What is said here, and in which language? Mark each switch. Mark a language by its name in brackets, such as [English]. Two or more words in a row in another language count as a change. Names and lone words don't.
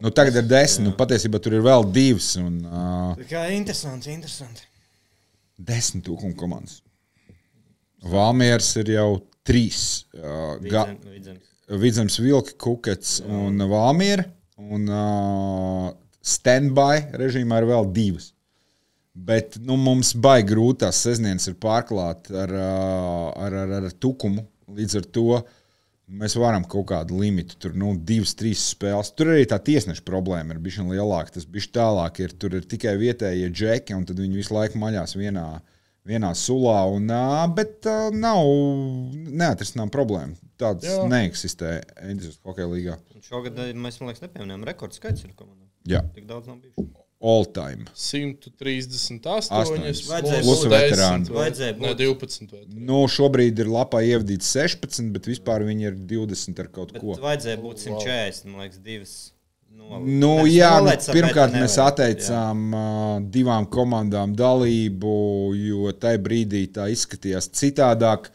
[Latvian] Tagad ir 10, patiesībā tur ir vēl 2. Kā interesanti. 10 Tukuma komandas. Valmieras ir jau 3. Vidzemes vilki, Kukets un Valmiera. Un stand-by režīmā ir vēl 2. Bet mums baigi grūtās sestdienas ir pārklāt ar Tukumu. Līdz ar to mēs varam kaut kādu limitu, tur 2-3 spēles. Tur arī tā tiesneša problēma ir bišķi lielāka, tas bišķi tālāk ir. Tur ir tikai vietējie džeki, un tad viņi visu laiku maļās vienā sulā, bet nav neatrisinām problēmu. Tādas neeksistē entuziastu hokeja līgā. Šogad mēs, man liekas, nepieminējām rekords skaits ir komandā. Jā. Tik daudz nav bijuši. [English] All time. [Latvian] 138. Plus veterāni. Vajadzēja būt. Ne, 12. Šobrīd ir lapā ievadīts 16, bet vispār viņi ir 20 ar kaut ko. Bet vajadzēja būt 140, man liekas, divas. Pirmkārt mēs atteicām 2 komandām dalību, jo tajā brīdī tā izskatījās citādāk.